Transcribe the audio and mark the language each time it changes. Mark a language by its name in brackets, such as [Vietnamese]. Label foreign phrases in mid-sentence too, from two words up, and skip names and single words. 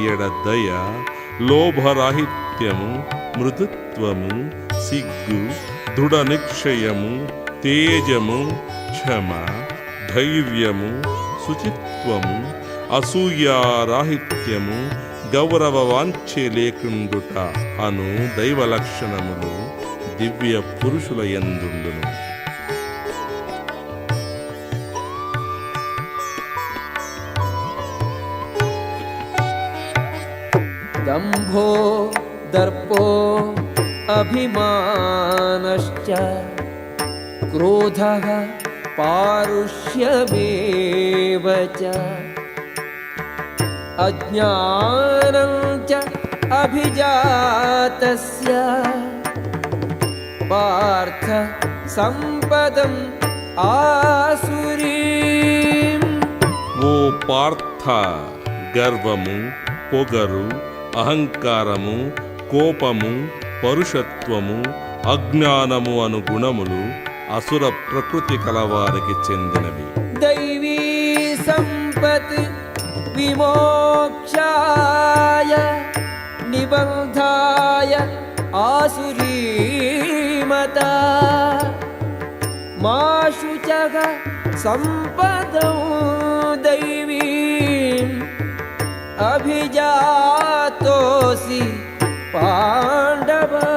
[Telugu] ఎడ దయ, లోభరాహిత్యము, మృదుత్వము, సిగ్గు, దృఢ నిశ్చయము, తేజము, క్షమ, ధైర్యము, శుచిత్వము, అసూయారాహిత్యము, గౌరవ వాంఛే లేకుండుట అను దైవ లక్షణములు దివ్య పురుషుల యందుండును. [Sanskrit] दम्भो दर्पो अभिमानश्च क्रोधः पारुष्यमेव च अज्ञानं च अभिजातस्य पार्थ सम्पदम् आसुरीम्। [Telugu] ఓ పార్థ, గర్వము, పొగరు, అహంకారము, కోపము, పరుషత్వము, అజ్ఞానము అను గుణములు అసుర ప్రకృతి కలవారికి చెందినవి. [Sanskrit] దైవీ సంపత్ విమోక్షాయ నిబంధాయ ఆసురీమత మా శుచః సంపదౌ దైవీం అభిజాతోసి పాండవ.